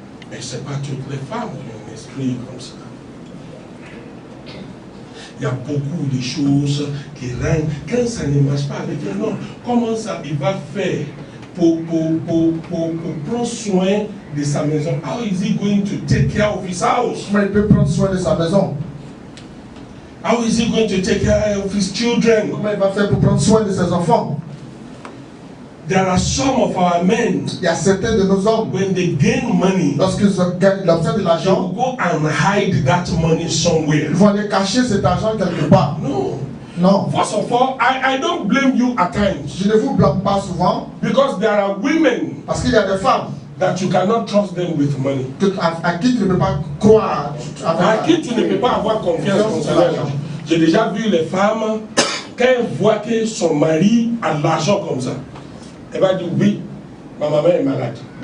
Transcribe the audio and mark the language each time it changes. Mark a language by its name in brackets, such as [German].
[French] Mais ce n'est pas toutes les femmes qui ont un esprit comme ça. Il y a beaucoup de choses qui rendent, quand ça ne marche pas avec un homme, comment ça il va faire pour prendre soin de sa maison? [English] How is he going to take care of his house? [French] Comment il peut prendre soin de sa maison? [English] How is he going to take care of his children? [French] Comment il va faire pour prendre soin de ses enfants? [English] There are some of our men, [French] Il y a certains de nos hommes, [English] when they gain money, [French] lorsqu'ils obtiennent de [English] they [French] l'argent, [English] will go and hide that money somewhere. [French] ils vont aller cacher cet argent quelque part. [English] No. [French] Non. [English] First of all, I don't blame you at times. [French] Je ne vous blâme pas souvent, [English] Because there are women [French] parce qu'il y a des femmes [English] that you cannot trust them with money. [French] à qui tu ne peux pas croire. À qui tu ne peux pas avoir confiance concernant l'argent. J'ai déjà vu les femmes, quand elles voient que son mari a l'argent comme ça, elle va dire oui, ma maman est malade.